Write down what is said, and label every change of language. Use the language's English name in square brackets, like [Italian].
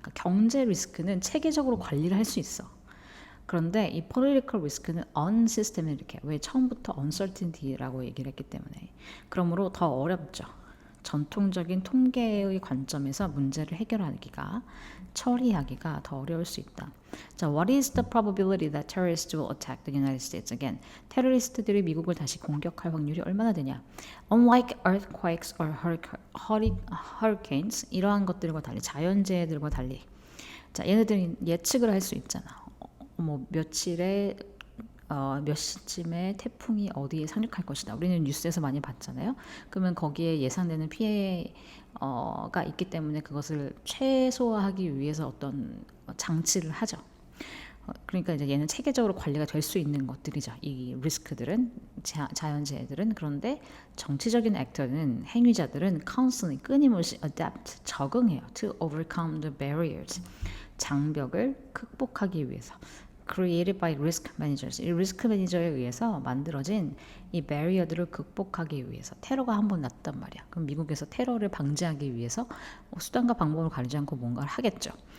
[Korean] 그러니까 경제 리스크는 체계적으로 관리를 할 수 있어. 그런데 이 [English] political risk [Korean] 는 unsystematic, 왜 처음부터 uncertainty라고 얘기를 했기 때문에. 그러므로 더 어렵죠. 전통적인 통계의 관점에서 문제를 해결하기가, 처리하기가 더 어려울 수 있다. [English] 자, what is the probability that terrorists will attack the United States again? [Korean] 테러리스트들이 미국을 다시 공격할 확률이 얼마나 되냐? [English] Unlike earthquakes or hurricanes, [Korean] 이러한 것들과 달리, 자연재해들과 달리, 자, 얘네들이 예측을 할 수 있잖아. 뭐 며칠에 몇 시쯤에 태풍이 어디에 상륙할 것이다. 우리는 뉴스에서 많이 봤잖아요. 그러면 거기에 예상되는 피해가 있기 때문에 그것을 최소화하기 위해서 어떤 장치를 하죠. 그러니까 이제 얘는 체계적으로 관리가 될 수 있는 것들이죠. 이 리스크들은, 자연재해들은. 그런데 정치적인 액터는, 행위자들은 constantly, 끊임없이 adapt, 적응해요. [English] to overcome the barriers, [Korean] 장벽을 극복하기 위해서. [English] created by risk managers. [Korean] 이 리스크 매니저에 의해서 만들어진 이 배리어들을 극복하기 위해서. 테러가 한번 났단 말이야. 그럼 미국에서 테러를 방지하기 위해서 수단과 방법을 가리지 않고 뭔가를 하겠죠.